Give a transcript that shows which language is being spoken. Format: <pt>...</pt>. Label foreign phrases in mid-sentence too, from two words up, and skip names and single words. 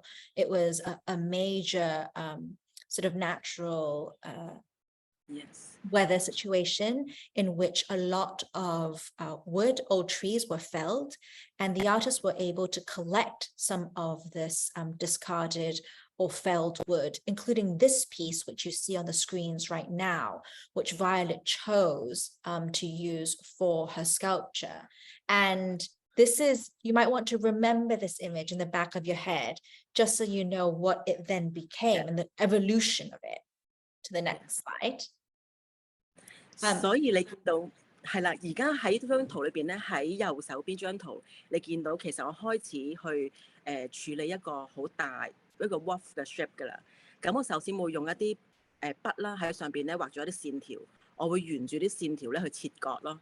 <en>It was a major sort of natural weather situation in which a lot of wood, old trees were felled, and the artists were able to collect some of this discarded or felled wood, including this piece, which you see on the screens right now, which Violet chose to use for her sculpture. And this is, you might want to remember this image in the back of your head, just so you know what it then became and the evolution of it. To the next slide.</en> <yue>所以你見到係啦，而家喺張圖裏邊咧，喺右手邊張圖，你見到其實我開始去處理一個好大一個 wolf 嘅 shape 㗎啦。咁我首先會用一啲筆啦喺上邊咧畫咗一啲線條，我會沿住啲線條咧去切割咯。</yue>